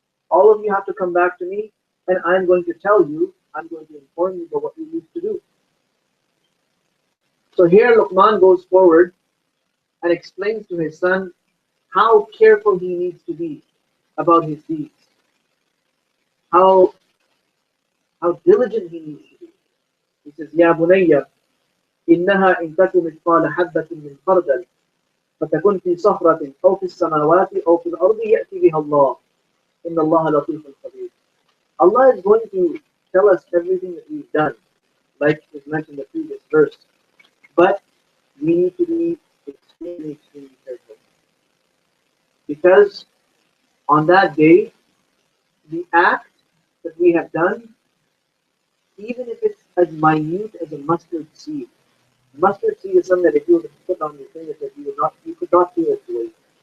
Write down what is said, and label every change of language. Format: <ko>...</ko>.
<en>All of you have to come back to me, and I'm going to tell you, I'm going to inform you about what you used to do. So here Luqman goes forward and explains to his son how careful he needs to be about his deeds, how diligent he needs to be.</en> <ar>He says, يا بني إنها إن تك مثقال حبة من خردل فتكن في صخرة أو في السماوات أو في الأرض يأتي بها الله إن الله لطيف خبير.</ar> <en>Allah is going to tell us everything that we've done, like is mentioned in the previous verse. But we need to be extremely, extremely careful. Because on that day, the act that we have done, even if it's as minute as a mustard seed is something that if you were to put on your fingertip, you could not feel its weight.</en>